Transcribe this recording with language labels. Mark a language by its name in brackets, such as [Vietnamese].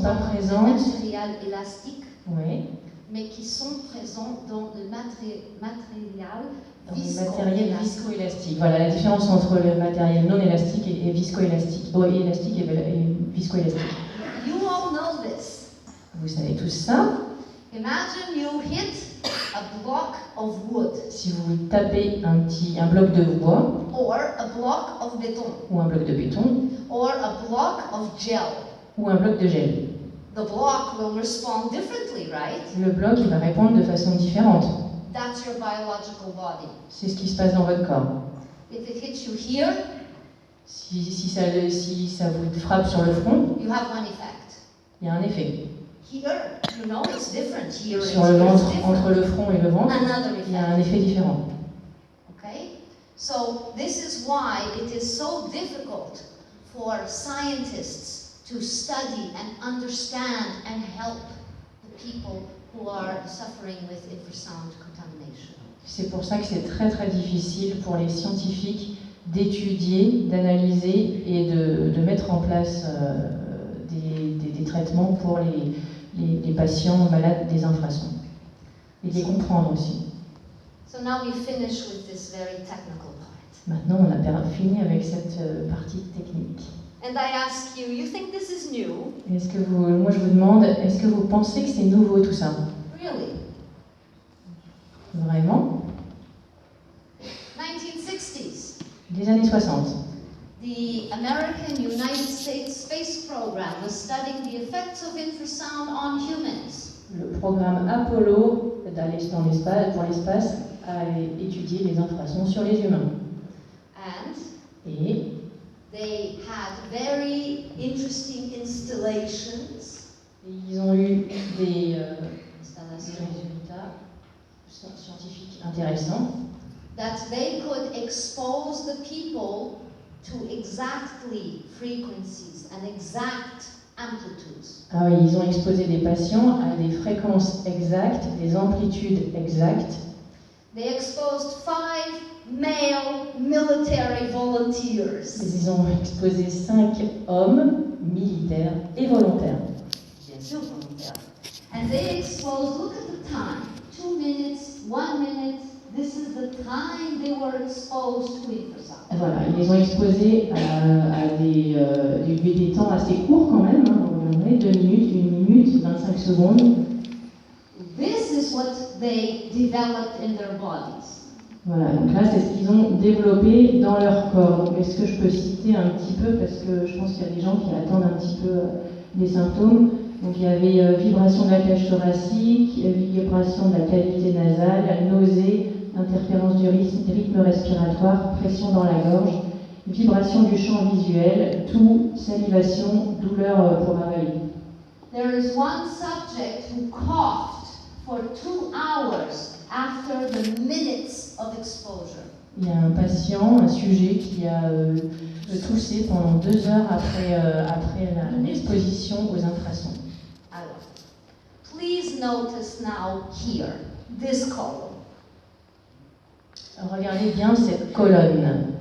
[French] dans le matériel élastique, oui, mais qui sont présentes dans le matériel viscoélastique. Voilà la différence entre le matériel non élastique et viscoélastique. Bon, élastique et viscoélastique. [English] You all know this. [French] Vous savez tous ça. [English] Imagine you hit a block of wood. [French] Si vous tapez un bloc de bois, [English] or a block of béton, [French] ou un bloc de béton, [English] or a block of gel, [French] ou un bloc de gel, [English] the block will respond differently, right? [French] Le bloc il va répondre de façon différente. [English] That's your biological body. [French] C'est ce qui se passe dans votre corps. [English] If it hits you here, [French] si ça vous frappe sur le front, [English] you have one effect. [French] Il y a un effet. [English] Here, you know, it's different. Here, [French] sur le ventre, entre le front et le ventre, [English] another effect. [French] Il y a un effet différent. [English] Okay? So this is why it is so difficult for scientists to study and understand and help the people who are suffering with infrasound contamination. [French] C'est pour ça que c'est très difficile pour les scientifiques d'étudier, d'analyser et de mettre en place des traitements pour les patients malades des infrasons. Et de les comprendre aussi. [English] So now we finish with this very technical part. [French] Maintenant, on a fini avec cette partie technique. [English] And I ask you, you think this is new? [French] Moi je vous demande, est-ce que vous pensez que c'est nouveau tout ça? [English] Really? [French] Vraiment? [English] 1960s. [French] Des années 60. [English] The American United States Space Program was studying the effects of infrasound on humans. [French] Le programme Apollo pour l'espace a étudié les infrasons sur les humains. Et [English] they had very interesting installations. [French] Ils ont eu des résultats scientifiques intéressants. [English] That they could expose the people to exactly frequencies and exact amplitudes. [French] Ah oui, ils ont exposé des patients à des fréquences exactes, des amplitudes exactes. [English] They exposed 5 male military volunteers. [French] Ils ont exposé 5 hommes militaires et volontaires. Bien sûr, volontaires. [English] And they exposed, look at the time, 2 minutes, 1 minute. This is the time they were exposed to infrasound. [French] Voilà, ils les ont exposés à des temps assez courts quand même, hein, 2 minutes, 1 minute, 25 secondes. [English] This is what they developed in their bodies. [French] Voilà, donc là c'est ce qu'ils ont développé dans leur corps. Donc est-ce que je peux citer un petit peu, parce que je pense qu'il y a des gens qui attendent un petit peu des symptômes. Donc il y avait vibration de la cage thoracique, vibration de la cavité nasale, nausée, interférence du rythme respiratoire, pression dans la gorge, vibration du champ visuel, toux, salivation, douleur pour avaler. [English] There is one subject who coughed for 2 hours after the minutes of exposure. [French] Il y a un patient, un sujet qui a toussé pendant 2 heures après l'exposition aux infrasons. [English] Alors, please notice now here, this column. [French] Regardez bien cette colonne.